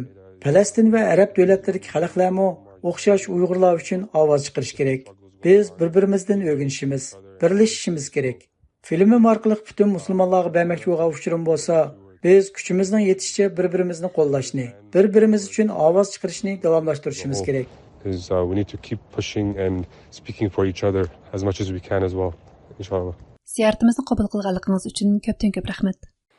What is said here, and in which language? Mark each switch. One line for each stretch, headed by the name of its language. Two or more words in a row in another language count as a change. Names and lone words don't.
Uzbek: Falastin va arab davlatlaridagi xalqlarmi o'xshash Uyg'urlar uchun ovoz chiqarish kerak. Biz bir-birimizdan o'rganishimiz, birlashishimiz kerak. Filmim orqali butun musulmonlarga bermoqchi bo'lgan uchurim bo'lsa, biz kuchimizning yetishicha bir-birimizni qo'llashni, bir-birimiz uchun ovoz chiqarishni davomlashtirishimiz kerak.
English: We need to keep pushing and speaking for each other as much as we can as well, inshallah.
Uzbek: Ziyoratimizni qabul qilganligingiz uchun ko'pdan ko'p rahmat.